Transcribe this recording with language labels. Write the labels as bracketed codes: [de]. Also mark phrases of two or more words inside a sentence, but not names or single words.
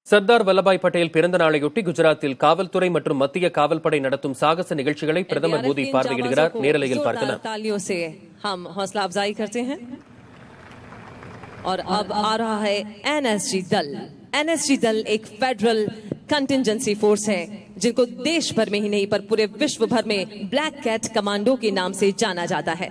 [ta] சர்தார் வல்லபாய் பட்டேல் பிறந்த நாளையொட்டி குஜராத்தில் காவல்துறை மற்றும் மத்திய காவல்படை நடத்தும் சாகச நிகழ்ச்சிகளை பிரதமர் மோடி பார்வையிடுகிறார். நேரலையில் பார்க்கலாம். [hi] तालियों से हम हौसला अफजाई करते हैं और अब आ रहा है एनएसजी दल। एनएसजी दल एक [en] federal contingency force [hi] है जिनको देश भर में ही नहीं पर पूरे विश्व भर में ब्लैक कैट कमांडो के नाम से जाना जाता है।